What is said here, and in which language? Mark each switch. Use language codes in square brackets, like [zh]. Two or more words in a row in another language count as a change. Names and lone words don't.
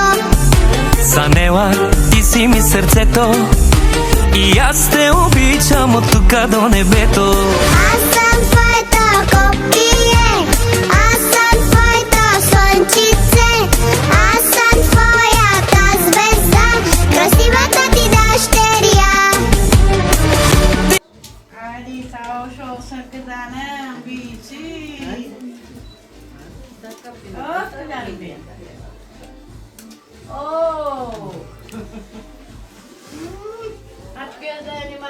[mk] Санела, ти си ми срцето и јас те обичам од тука до небето. [bg] Аз съм твоето копие, аз съм твоето слънчице, аз съм твоята звезда, красивата ти дъщеря. [tr] Ali sağ olsun kızanım bici. Oh kızanım benim. Oh. Aç gözlerimi.